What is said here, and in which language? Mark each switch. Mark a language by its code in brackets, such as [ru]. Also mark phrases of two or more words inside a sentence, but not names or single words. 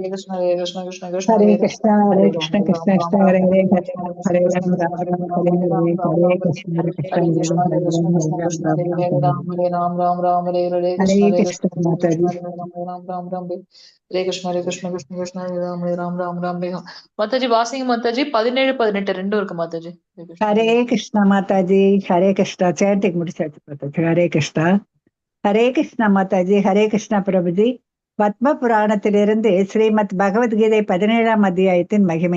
[sa] Hare Krishna, Hare Krishna, Krishna Krishna, Hare Hare, Hare Ram, Ram Hare Krishna, Krishna Krishna, Hare Ram Hare. Hare Krishna, Hare Krishna, Krishna Krishna, Hare Hare, Ram Hare Hare. Hare Krishna, Hare Krishna, Krishna Hare Ram Hare. Hare Krishna, Hare Krishna, Krishna Krishna, Hare Ram Hare, Ram Hare. [ta] மாதாஜி வாசிங்க மாதாஜி. 17, 18 ரெண்டும் இருக்கு மாதாஜி. ஹரே கிருஷ்ணா மாதாஜி. ஹரே கிருஷ்ணா. சேட்டுக்கு முடிச்சாச்சு மாதாஜி. ஹரே கிருஷ்ணா. ஹரே கிருஷ்ணா மாதாஜி. ஹரே கிருஷ்ணா பிரபுஜி. பத்ம புராணத்திலிருந்து ஸ்ரீமத் பகவத்கீதை 17ஆம் அத்தியாயத்தின் மகிமை.